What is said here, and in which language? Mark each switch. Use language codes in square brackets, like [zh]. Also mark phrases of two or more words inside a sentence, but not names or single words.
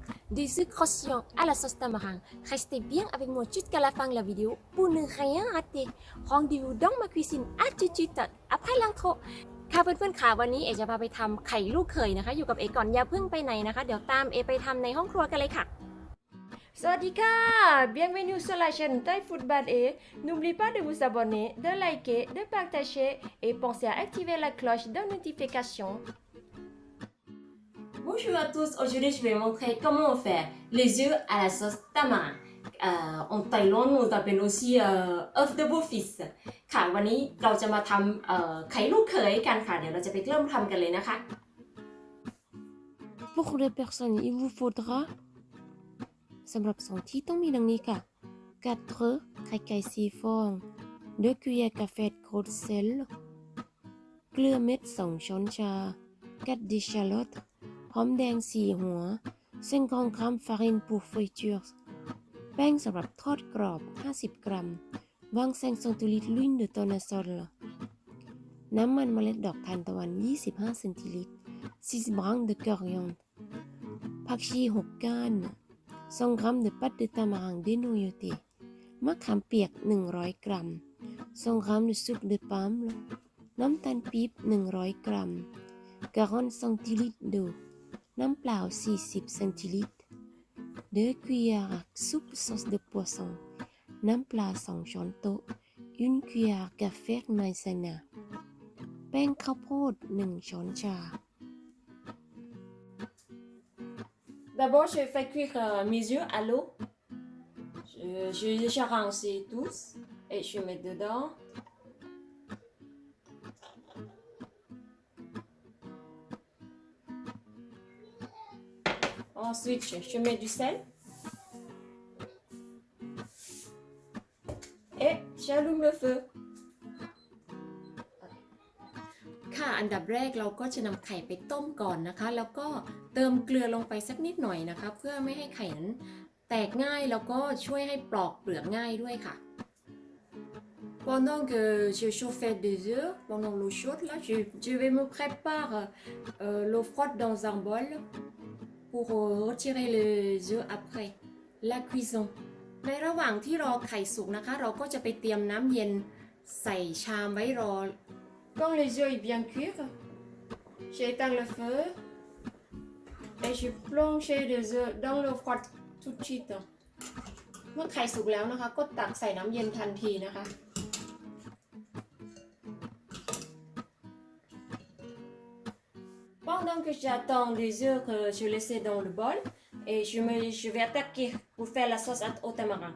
[fr] des œufs croustillants à la sauce tamarin. Restez bien avec moi jusqu'à la fin de la vidéo pour ne rien rater. Rendez-vous dans ma cuisine à tout de suite après l'intro. [th] ค่ะเพื่อนๆค่ะวันนี้เอจะพาไปทำไข่ลูกเขยนะคะอยู่กับเอก่อนอย่าเพิ่งไปไหนนะคะเดี๋ยวตามเอไปทำในห้องครัวกันเลยค่ะสวัสดีค่ะ [fr] bienvenue sur la chaîne Thai Food Bad E. N'oubliez pas de vous abonner, de liker, de partager et pensez à activer la cloche de notification. Bonjour à tous, aujourd'hui je vais montrer comment on fait les œufs à la sauce tamarin. En Thaïlande on appelle aussi œuf de beau-fils [th] ค่ะวันนี้เราจะมาทำไข่ลูกเขยกันค่ะเดี๋ยวเราจะไปเริ่มทำกันเลยนะคะ [fr] Pour les personnes il vous faudra [th] สำหรับ2ที่ต้องมีดังนี้ค่ะ4 œufs ไข่ไก่4ฟอง [fr] 2 cuillères café gros sel [th] เกลือเม็ด2ช้อนชา4 d'échalotes หอมแดง4หัว [fr] 50 grammes farine pour friture [th] แป้ง สำหรับทอดกรอบ50 กรัม [fr] 25 centilitres l'huile de tournesol [th] น้ำมันเมล็ดดอกทานตะวัน [fr] 25 centilitres 6 brins de coriandre [th] ผักชี6 ก้าน [fr] 100 grammes de pâte de tamarin dénoyautée [th] มะขามเปียก100 ก [fr] รัม100 grammes de sucre de palme [th] น้ำตาลปี๊บ100 กรัม [fr] 40 centilitres d'eau น้ำเปล่า40 centilitres 2 cuillères à soupe sauce de poisson [th] น้ำปลา2ช้อนโต๊ะ [fr] 1 cuillère café maïzena [th] แป้งข้าวโพด1ช้อนชา [fr] D'abord, je fais cuire mes œufs à l'eau. Je les déjà rincés tous et je mets dedans. Ensuite, je mets du sel. Et j'allume le feu. [th] ค่ะอันดับแรกเราก็จะนำไข่ไปต้มก่อนนะคะแล้วก็เติมเกลือลงไปสักนิดหน่อยนะคะเพื่อไม่ให้ไข่นั้นแตกง่ายแล้วก็ช่วยให้ปลอกเปลือกง่ายด้วยค่ะ [fr] Pendant que je chauffais des œufs, pendant l'eau chaude là, je vais me préparer l'eau froide dans un bol pour retirer les œufs après la cuisson. [th] ในระหว่างที่รอไข่สุกนะคะเราก็จะไปเตรียมน้ำเย็นใส่ชามไว้รอ [fr] Quand les œufs sont bien cuits, j'éteins le feu et je plonge les œufs dans l'eau froide tout de suite. [th] เมื่อไข่สุกแล้วนะคะก็ตักใส่น้ำเย็นทันทีนะคะ [fr] Pendant que j'attends les œufs que je laissais dans le bol et je vais attaquer pour faire la sauce au tamarin.